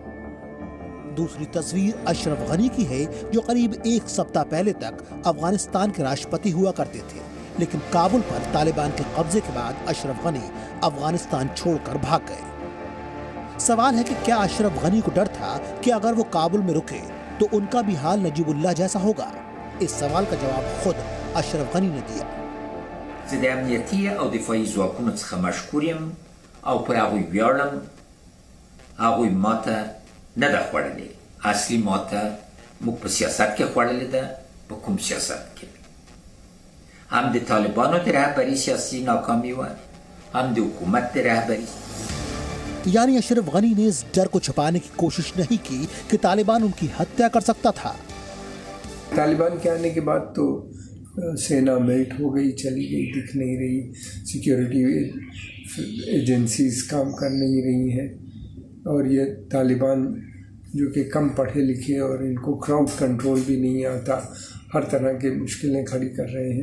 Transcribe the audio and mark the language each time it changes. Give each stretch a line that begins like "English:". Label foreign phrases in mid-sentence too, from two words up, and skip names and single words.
Hindi: दूसरी तस्वीर अशरफ गनी की है, जो करीब 1 सप्ताह पहले तक अफगानिस्तान के राष्ट्रपति हुआ करते थे, लेकिन काबुल पर तालिबान के कब्जे के बाद अशरफ गनी अफगानिस्तान छोड़कर भाग गए। सवाल है कि क्या अशरफ गनी को डर था कि अगर वो काबुल में रुके तो उनका भी हाल नजीबुल्लाह जैसा होगा? इस सवाल का जवाब खुद अशरफ गनी ने दिया।
Pashto: زه د امنیتي او دفاعي ځواکونو څخه مشکور یم او پر هغوی ویاړم. هغوی ماته نه ده خوړلې. اصلي ماته موږ په سیاست کې خوړلې ده. په کوم سیاست کې؟ هم د طالبانو د رهبري سیاسي ناکامي وه، هم د حکومت د رهبري.
Hindi: यानी अशरफ गनी ने इस डर को छुपाने की कोशिश नहीं की कि तालिबान उनकी हत्या कर सकता था। तालिबान के आने के बाद तो सेना मेल्ट हो गई, चली गई, दिख नहीं रही,
English: security agencies
Hindi: काम कर नहीं रही हैं, और ये तालिबान जो कि कम पढ़े लिखे और इनको
English: crowd control
Hindi: भी नहीं आता, हर तरह की मुश्किलें खड़ी कर रहे हैं।